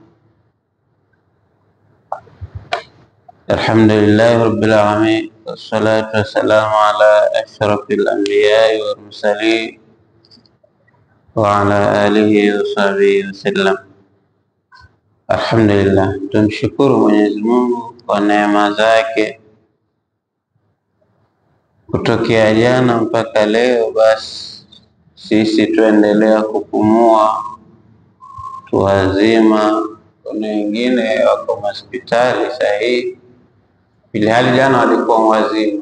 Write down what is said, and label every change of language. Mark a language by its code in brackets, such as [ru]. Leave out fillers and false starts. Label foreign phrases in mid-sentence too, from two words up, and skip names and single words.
[ar] الحمد لله رب العالمين والصلاة والسلام على أشرف الأنبياء والمرسلين وعلى آله وصحبه وسلم. [sw] Alhamdulillah, tumshukuru Mwenyezi Mungu kwa neema zake kutokea jana mpaka leo. Basi sisi tuendelea kupumua, tuwazima. Kuna wengine wako hospitali sahihi, ili hali jana walikuwa wazima.